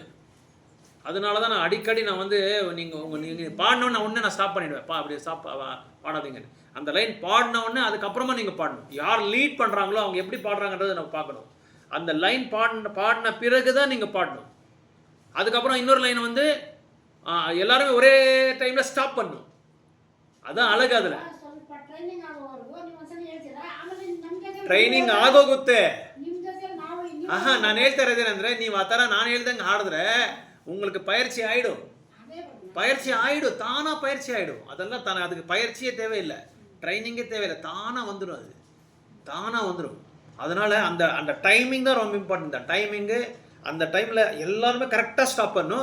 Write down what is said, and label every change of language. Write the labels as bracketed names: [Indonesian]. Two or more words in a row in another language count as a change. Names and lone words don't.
[Tamil] அதனால தான் நான் அடிக்கடி நான் வந்து நீங்கள் பாடினோன்னு உடனே நான் ஸ்டாப் பண்ணிவிடுவேன். அப்படி பாடாதீங்கன்னு. அந்த லைன் பாடின உடனே அதுக்கப்புறமா நீங்கள் பாடணும். யார் லீட் பண்ணுறாங்களோ அவங்க எப்படி பாடுறாங்கன்றதை நம்ம பார்க்கணும். அந்த லைன் பாடின பிறகு தான் நீங்கள் பாடணும். அதுக்கப்புறம் இன்னொரு லைன் வந்து எல்லாருமே ஒரே டைமில் ஸ்டாப் பண்ணணும். [Kannada] ಅதான் ಅಳಗ ಅದಲ್ಲ ಟ್ರೈನಿಂಗ್ ಆಗೋಗುತ್ತೆ. ನಾನು ಹೇಳ್ತಾ ಇರೋದೇನೆಂದ್ರೆ ನೀವು ಆ ಥರ ನಾನು ಹೇಳ್ದಂಗೆ ಹಾಡಿದ್ರೆ [Tamil] உங்களுக்கு பயிற்சி ஆயிடும், தானாக பயிற்சி ஆகிடும். அதெல்லாம் தானே, அதுக்கு பயிற்சியே தேவையில்லை, ட்ரைனிங்கே தேவையில்லை, தானாக வந்துடும். அது தானாக வந்துடும். அதனால் அந்த அந்த டைமிங் தான் ரொம்ப இம்பார்ட்டன்ட். அந்த டைமிங்கு, அந்த டைமில் எல்லாருமே [English] correctly stop [Tamil] பண்ணணும்.